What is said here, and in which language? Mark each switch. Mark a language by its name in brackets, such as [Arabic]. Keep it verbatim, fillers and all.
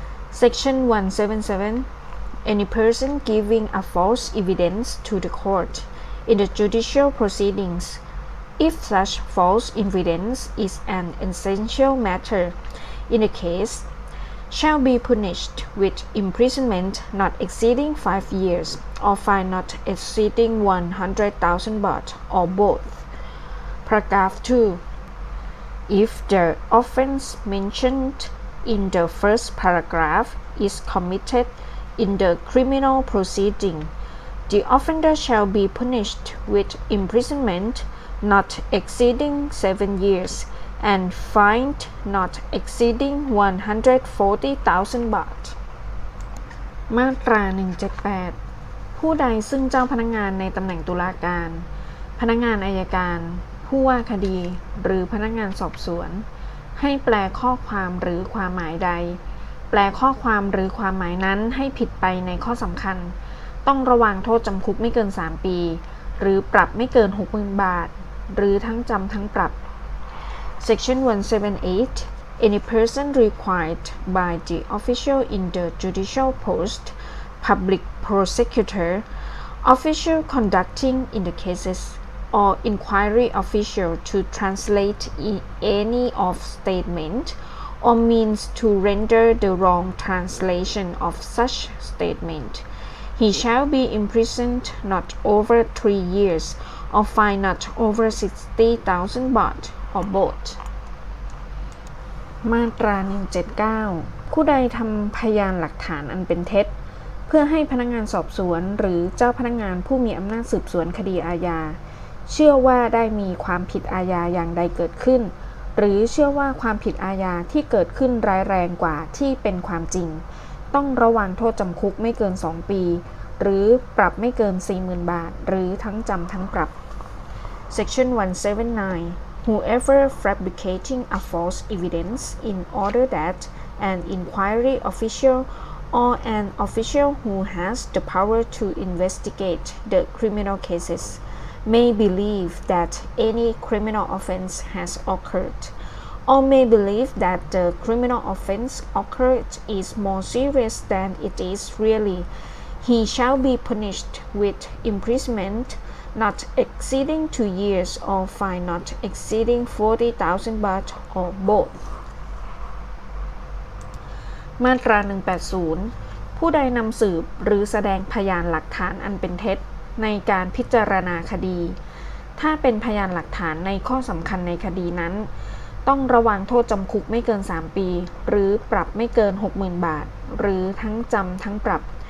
[English] Section one seventy-seven. Any person giving a false evidence to the court in the judicial proceedings, if such false evidence is an essential matter in a case, shall be punished with imprisonment not exceeding five years or fine not exceeding one hundred thousand baht or both. Paragraph two. If the offense mentioned in the first paragraph is committed in the criminal proceeding, the offender shall be punished with imprisonment not exceeding seven years and fine not exceeding one hundred forty thousand baht. [Thai] มาตรา หนึ่งเจ็ดแปด ผู้ใดซึ่งเจ้าพนักงานในตำแหน่งตุลาการพนักงานอัยการผู้ว่าคดีหรือพนักงานสอบสวนให้แปลข้อความหรือความหมายใดแปลข้อความหรือความหมายนั้นให้ผิดไปในข้อสำคัญต้องระวางโทษจำคุกไม่เกินสามปีหรือปรับไม่เกิน หกหมื่น บาทหรือทั้งจำทั้งปรับ [English] Section one seventy-eight. Any person required by the official in the judicial post, public prosecutor, official conducting in the cases, or inquiry official to translate in any of statement or means to render the wrong translation of such statement. He shall be imprisoned not over three years or fined not over sixty thousand baht or both. [Thai] มาตรา หนึ่งเจ็ดเก้า ผู้ใดทำพยานหลักฐานอันเป็นเท็จเพื่อให้พนักงานสอบสวนหรือเจ้าพนักงานผู้มีอำนาจสืบสวนคดีอาญาเชื่อว่าได้มีความผิดอาญาอย่างใดเกิดขึ้นหรือเชื่อว่าความผิดอาญาที่เกิดขึ้นร้ายแรงกว่าที่เป็นความจริงต้องระวางโทษจำคุกไม่เกินสองปีหรือปรับไม่เกิน สี่หมื่น บาทหรือทั้งจำทั้งปรับ [English] Section one seventy-nine. Whoever fabricating a false evidence in order that an inquiry official or an official who has the power to investigate the criminal cases may believe that any criminal offense has occurred, or may believe that the criminal offense occurred is more serious than it is really, he shall be punished with imprisonment not exceeding two years or fine not exceeding forty thousand baht or both. [Thai] มาตรา หนึ่งแปดศูนย์ ผู้ใดนำสืบหรือแสดงพยานหลักฐานอันเป็นเท็จในการพิจารณาคดีถ้าเป็นพยานหลักฐานในข้อสำคัญในคดีนั้นต้องระวางโทษจำคุกไม่เกินสามปีหรือปรับไม่เกิน หกหมื่น บาทหรือทั้งจำทั้งปรับ